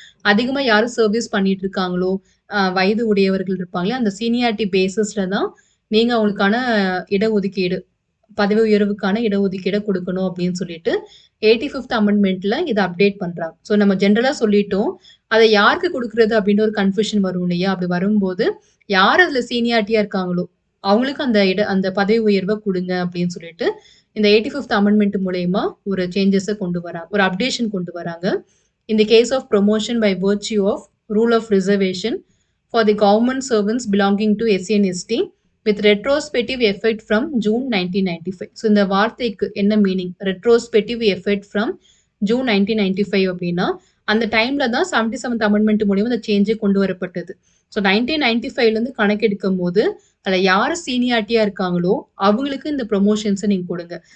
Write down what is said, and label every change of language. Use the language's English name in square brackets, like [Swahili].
[Tamil] அதிகமா யாரும் சர்வீஸ் பண்ணிட்டு இருக்காங்களோ, வயது உடையவர்கள் இருப்பாங்களே, அந்த சீனியாரிட்டி பேசஸ்ல தான் நீங்க அவங்களுக்கான இடஒதுக்கீடு, பதவி உயர்வுக்கான இடஒதுக்கீடை கொடுக்கணும் அப்படின்னு சொல்லிட்டு 85th அமெண்ட்மெண்ட்ல இதை அப்டேட் பண்றாங்க. ஸோ நம்ம ஜென்ரலா சொல்லிட்டோம், அதை யாருக்கு கொடுக்கறது அப்படின்ற ஒரு கன்ஃபியூஷன் வரும் இல்லையா, அப்படி வரும்போது யார் அதுல சீனியாரிட்டியா இருக்காங்களோ அவங்களுக்கு அந்த பதவி உயர்வை கொடுங்க அப்படின்னு சொல்லிட்டு இந்த 85th அமெண்ட்மெண்ட் மூலயமா ஒரு சேஞ்சஸை கொண்டு வராங்க, ஒரு அப்டேஷன் கொண்டு வராங்க. [English] In the case of promotion by virtue of rule of reservation for the government servants belonging to SC and ST with retrospective effect from June 1995. [Tamil] So இந்த வார்த்தைக்கு என்ன meaning, [English] retrospective effect from June 1995 [Tamil] அப்படின்னா அந்த டைம்ல தான் 77th amendment மூலியமா இந்த சேஞ்சே கொண்டு வரப்பட்டது. ஸோ 1995லேருந்து கணக்கெடுக்கும் போது அதில் யார் சீனியாரிட்டியா இருக்காங்களோ அவங்களுக்கு இந்த ப்ரொமோஷன்ஸை நீங்க கொடுங்க.